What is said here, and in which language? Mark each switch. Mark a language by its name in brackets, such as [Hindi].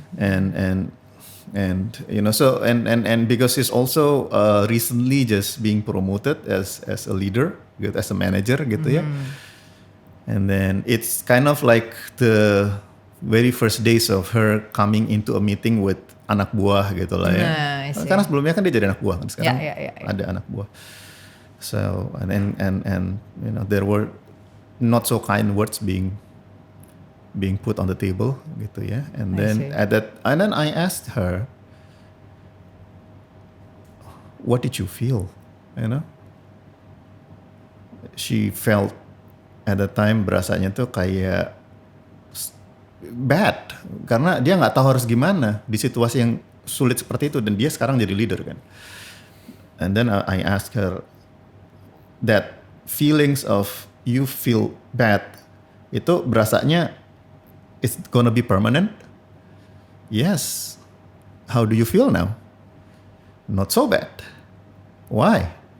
[English] And so and because he's also recently just being promoted as a leader, as a manager gitu ya. And then it's kind of like the very first days of her coming into a meeting with anak buah gitu lah ya. [Indonesian] Karena sebelumnya kan dia jadi anak buah kan, sekarang ada anak buah. [English] So and there were not so kind words being put on the table gitu ya. And then I asked her, what did you feel? [Indonesian] She felt at the time berasanya tuh kayak bad karena dia nggak tahu harus gimana di situasi yang sulit seperti itu, dan dia sekarang jadi leader kan. [English] And then I asked her that feelings of you feel bad itu berasanya it's gonna be permanent? Yes. How do you feel now? Not so bad. Why?